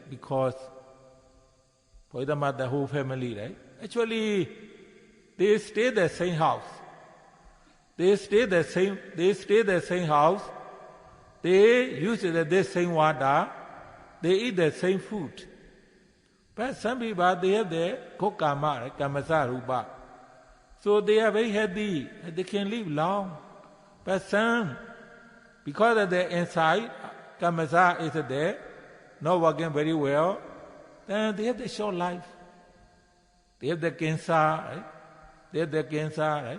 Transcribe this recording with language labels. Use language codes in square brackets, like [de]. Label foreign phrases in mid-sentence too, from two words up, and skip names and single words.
[en] Because, for example, the whole family, right? Actually, they stay the same house. They stay the same house. They use the same water, they eat the same food. But some people, they have the [pi] kokama, kamasa rupa. [en] So they are very healthy, they can live long. But some, because of the inside, kamasa is there, not working very well, then they have the short life. They have the cancer, right? They have the cancer, right?